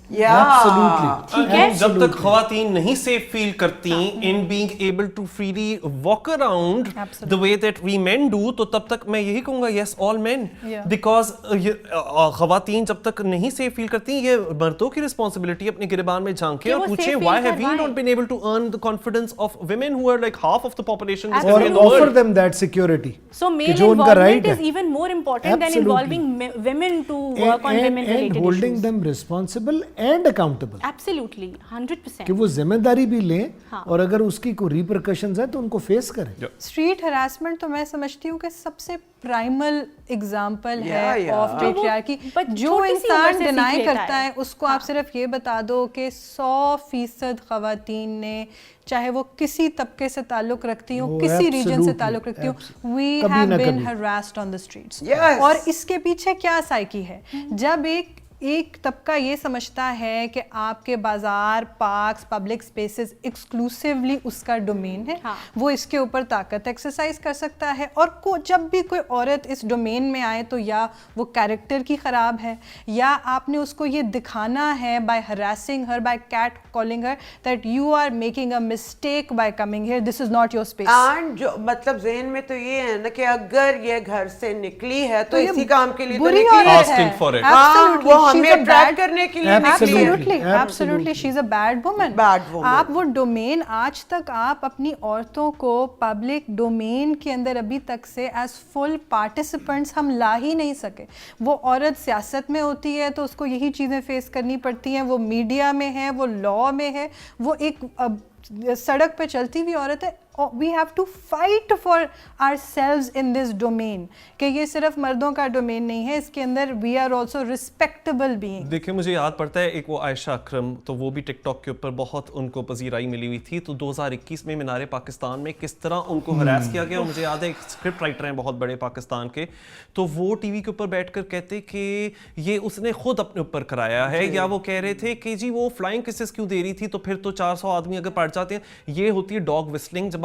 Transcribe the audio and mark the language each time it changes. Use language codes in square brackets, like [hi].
[ur] ٹھیک ہے, جب تک خواتین نہیں [en] safe feel کرتی in being able to freely walk around the way that we men do, [ur] تو تب تک میں یہی کہوں گا [en] yes all men, because [ur] خواتین جب تک نہیں سیف فیل کرتی, یہ مردوں کی رسپانسبلٹی اپنے گریبان میں جھانکیں اور پوچھیں [en] why have we not been able to earn the confidence of women who are like half of the population in the world. Offer them that security. So male involvement is even more important than involving women to work on women related issues. And holding them responsible and accountable. Absolutely, 100%. [ur] کہ وہ ذمہ داری بھی لیں, اور اگر اس کی کوئی ریپرکشنز ہیں تو ان کو فیس کریں. اسٹریٹ ہراسمنٹ تو میں سمجھتی ہوں کہ سب سے پرائمل اگزامپل ہے [en] Of patriarchy. [ur] جو انسان ڈینائی کرتا ہے اس کو آپ صرف یہ بتا دو کہ 100% خواتین نے, چاہے وہ کسی طبقے سے تعلق رکھتی ہوں, کسی ریجن سے تعلق رکھتی ہوں, [en] We have been harassed on the streets. [ur] اور اس کے پیچھے کیا سائیکی ہے؟ جب ایک طبقہ یہ سمجھتا ہے کہ آپ کے بازار, پارکس, پبلک اسپیسز ایکسکلوسیولی اس کا ڈومین ہے, وہ اس کے اوپر طاقت ایکسرسائز کر سکتا ہے, اور جب بھی کوئی عورت اس ڈومین میں آئے تو یا وہ کیریکٹر کی خراب ہے, یا آپ نے اس کو یہ دکھانا ہے [en] By harassing her, by catcalling her, that you are making a mistake by coming here, this is not your space. [ur] And جو مطلب ذہن میں تو یہ ہے نا کہ اگر یہ گھر سے نکلی ہے تو اسی کام کے لیے تو نکلی ہے, ہمیں اٹریکٹ کرنے کے لیے. [en] Absolutely, she is a bad woman. [ur] آپ وہ ڈومین, آج تک آپ اپنی عورتوں کو پبلک ڈومین کے اندر ابھی تک سے [en] as full participants [ur] ہم لا ہی نہیں سکے. وہ عورت سیاست میں ہوتی ہے تو اس کو یہی چیزیں فیس کرنی پڑتی ہیں, وہ میڈیا میں ہے, وہ لا میں ہے, وہ ایک سڑک پہ چلتی ہوئی عورت ہے. [en] we have to fight for ourselves in this domain [ur] کہ یہ صرف مردوں کا ڈومین نہیں ہے, اس کے اندر [en] we are also respectable beings. [ur] دیکھیں مجھے یاد پڑتا ہے ایک وہ عائشہ اکرم, تو وہ بھی ٹک ٹاک کے اوپر بہت ان کو پذیرائی ملی ہوئی تھی, تو 2021 میں مینار پاکستان میں کس طرح ان کو ہراس کیا گیا. اور مجھے یاد ہے ایک اسکرپٹ رائٹر ہیں بہت بڑے پاکستان کے, تو وہ ٹی وی کے اوپر بیٹھ کر کہتے کہ یہ اس نے خود اپنے اوپر کرایا ہے, یا وہ کہہ رہے تھے کہ جی وہ فلائنگ کسز کیوں دے رہی تھی, تو پھر تو 400 آدمی اگر پڑ جاتے ہیں. یہ ہوتی ہے ڈاگ وسلنگ, جب